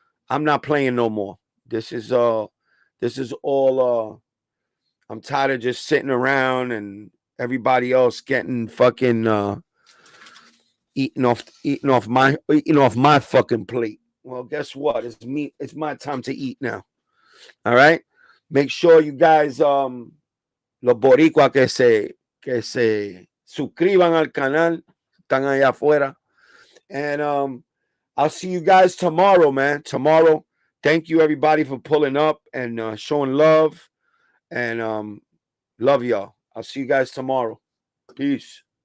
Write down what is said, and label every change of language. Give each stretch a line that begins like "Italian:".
English: I'm not playing no more. This is all I'm tired of just sitting around and everybody else getting fucking eating off my fucking plate. Well, guess what? It's my time to eat now. All right. Make sure you guys
Spanish: los boricuas que se suscriban al canal, están allá afuera.
English: And I'll see you guys tomorrow, man. Tomorrow. Thank you, everybody, for pulling up and showing love. And love y'all. I'll see you guys tomorrow. Peace.